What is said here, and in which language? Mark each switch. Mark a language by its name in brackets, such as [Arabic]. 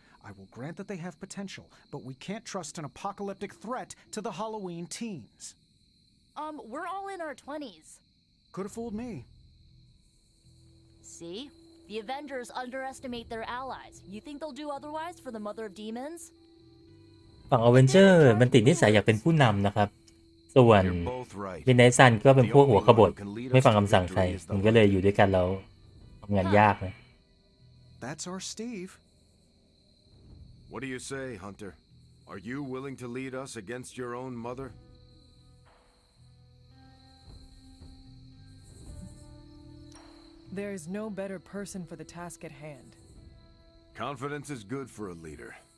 [English] I will grant that they have potential, but we can't trust an apocalyptic threat to the Halloween teens. We're all in our 20s. Could have fooled me. See? The Avengers underestimate their allies. You think they'll do otherwise for the Mother of Demons? [Thai] ฝั่งอเวนเจอร์มันติดนิสัยอยากเป็นผู้นำนะครับส่วน [English] You're both right. [Thai] มิดไนท์ซันก็เป็นพวกหัวขบฏไม่ฟังคำสั่งใครมันก็เลยอยู่ด้วยกันแล้วทำงานยากนะ [English] That's our Steve. What do you say, Hunter? Are you willing to lead us against your own mother? There is no better person for the task at hand. Confidence is good for a leader.